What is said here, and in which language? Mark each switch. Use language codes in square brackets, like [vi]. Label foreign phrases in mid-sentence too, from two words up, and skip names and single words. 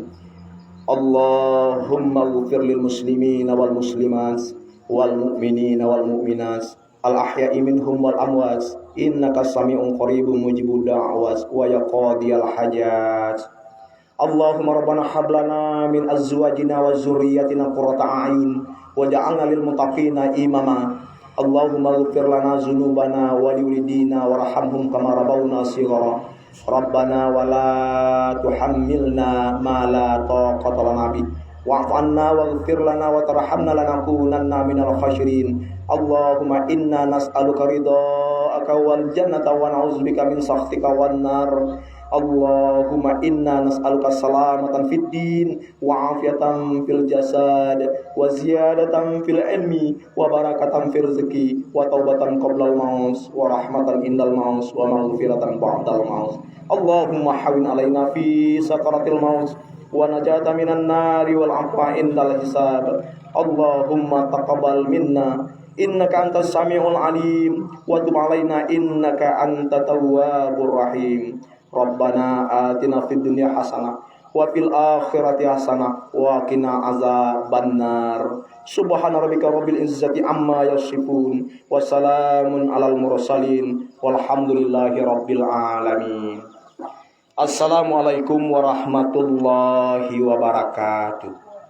[ar] اللهم اغفر للمسلمين والمسلمات والمؤمنين والمؤمنات الأحياء منهم والأموات إنك سميع قريب مجيب الدعوات ويقضي الحاجات. اللهم ربنا هب لنا من أزواجنا وذرياتنا قرة أعين واجعلنا للمتقين إماما. اللهم اغفر لنا ذنوبنا ولوالدينا وارحمهم كما ربونا صغارا. ربنا ولا تحملنا ما لا طاقة لنا به واعف عنا واغفر لنا وترحمنا لنكونن من الخاسرين. اللهم إنا نسألك رضاك والجنة ونعوذ بك من سخطك والنار. اللهم إنا نسألك سلامة في الدين وعافية في الجسد وزيادة في العلم وبركة في الرزق وتوبة قبل الموت ورحمة عند الموت ومغفرة بعد الموت. اللهم هون علينا في سكرات الموت والنجاة من النار والعفو عند الحساب. اللهم تقبل منا إنك أنت السميع العليم وتب علينا إنك أنت التواب الرحيم. ربنا آتنا في الدنيا حسنة وفي الآخرة حسنة وقنا عذاب النار. سبحان ربك رب العزة عما يصفون وسلام على المرسلين والحمد لله رب العالمين. السلام عليكم ورحمة الله وبركاته.